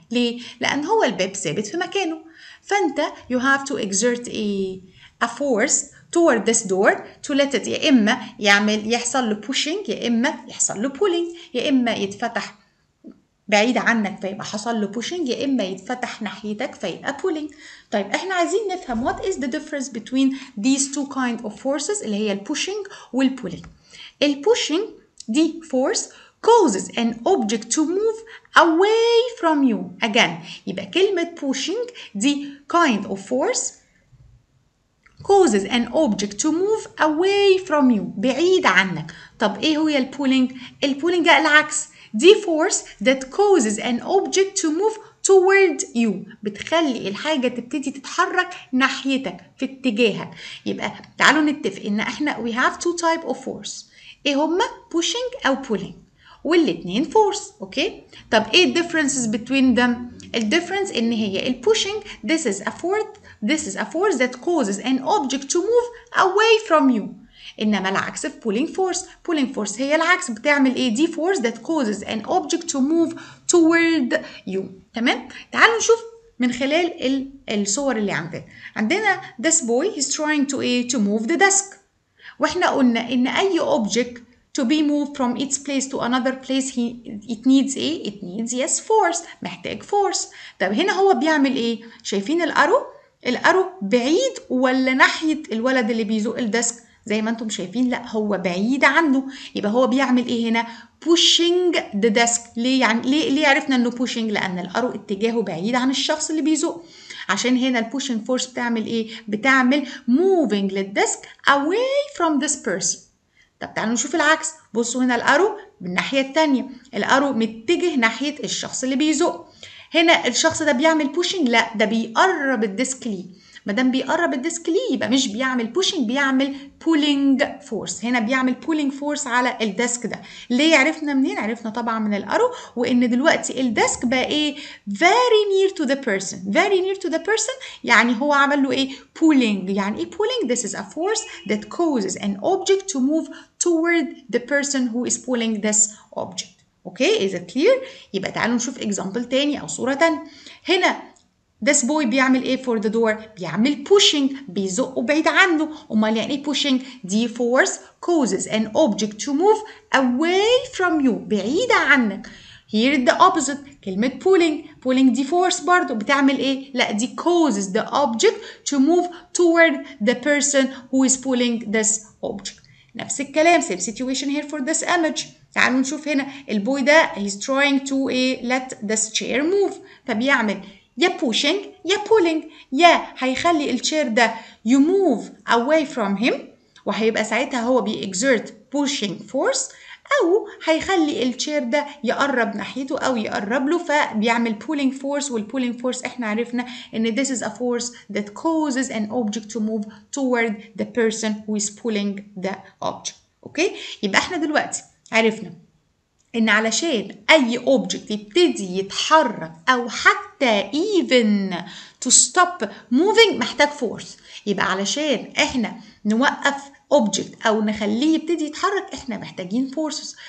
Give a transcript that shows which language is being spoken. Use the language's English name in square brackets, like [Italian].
[Arabic] ليه؟ لأن هو الباب ثابت في مكانه، فأنت [English] you have to exert a force toward this door to let it [Arabic] يا إما يحصل له pushing، يا إما يحصل له pulling، يا إما يتفتح بعيد عنك فيبقى حصل له pushing، يا إما يتفتح ناحيتك فيبقى pulling. طيب احنا عايزين نفهم [English] what is the difference between these two kind of forces [Arabic] اللي هي [English] pushing والpulling. pushing دي force causes an object to move away from you. Again [Arabic] يبقى كلمة [English] pushing دي kind of force causes an object to move away from you، [Arabic] بعيد عنك. طب ايه هي البولينج؟ البولينج العكس، دي [English] force that causes an object to move toward you، [Arabic] بتخلي الحاجة تبتدي تتحرك ناحيتك في اتجاهك. يبقى تعالوا نتفق ان احنا [English] we have two type of force، [Arabic] ايه هما؟ pushing او pulling، والاتنين force. اوكي؟ طب ايه [English] differences between them؟ [Arabic] الديفرنس ان هي [English] pushing this is a force that causes an object to move away from you، [Arabic] انما العكس في [English] pulling force [Arabic] هي العكس، بتعمل ايه؟ دي [English] force that causes an object to move toward you. [Arabic] تمام؟ تعالوا نشوف من خلال الصور اللي عندنا [English] this boy he's trying to move the desk، [Arabic] واحنا قلنا ان اي [English] object to be moved from its place to another place it needs it needs yes force، محتاج force. [Arabic] طب هنا هو بيعمل ايه؟ شايفين الارو بعيد ولا ناحية الولد اللي بيزق الديسك؟ زي ما انتم شايفين لا هو بعيد عنه، يبقى هو بيعمل ايه هنا؟ [English] pushing the desk. [Arabic] ليه يعني ليه عرفنا انه pushing؟ لان الارو اتجاهه بعيد عن الشخص اللي بيزق، عشان هنا البوشنج فورس بتعمل ايه؟ بتعمل moving للديسك [English] away from this person. [Arabic] طب تعالوا نشوف العكس، بصوا هنا الارو بالناحية التانية، الارو متجه ناحية الشخص اللي بيزق. هنا الشخص ده بيعمل بوشنج؟ لا ده بيقرب الديسك ليه. ما دام بيقرب الديسك ليه يبقى مش بيعمل بوشنج، بيعمل بولينج فورس. هنا بيعمل بولينج فورس على الديسك ده. ليه عرفنا منين؟ عرفنا طبعا من الارو، وان دلوقتي الديسك بقى ايه؟ [English] very near to the person. very near to the person [Arabic] يعني هو عمل له ايه؟ [English] pulling. [Arabic] يعني ايه [English] pulling؟ this is a force that causes an object to move toward the person who is pulling this object. [Arabic] اوكي؟ [English] is it clear؟ [Arabic] يبقى تعالوا نشوف example تاني او صورة تانية. هنا [English] this boy [Arabic] بيعمل ايه [English] for the door؟ [Arabic] بيعمل pushing، بيزقه بعيد عنه. امال يعني ايه [English] pushing؟ دي force causes an object to move away from you، [Arabic] بعيدة عنك. [English] Here the opposite كلمة pulling دي force [Arabic] برضو بتعمل ايه؟ لا دي [English] causes the object to move toward the person who is pulling this object. [Arabic] نفس الكلام [English] same situation here for this image. [Arabic] تعالوا نشوف هنا البوي ده [English] he's trying to let this chair move [Arabic] فبيعمل يا pushing يا pulling يا هيخلي الشير ده [English] you move away from him [Arabic] وهيبقى ساعتها هو [English] بيexert pushing force [Arabic] أو هيخلي الشير ده يقرب ناحيته أو يقرب له فبيعمل [English] pulling force والpulling force [Arabic] إحنا عرفنا إن [English] this is a force that causes an object to move toward the person who is pulling the object. [Arabic] أوكي؟ يبقى إحنا دلوقتي عرفنا إن علشان أي object يبتدي يتحرك أو حتى [English] even to stop moving [Arabic] محتاج force. يبقى علشان إحنا نوقف object أو نخليه يبتدي يتحرك إحنا محتاجين forces.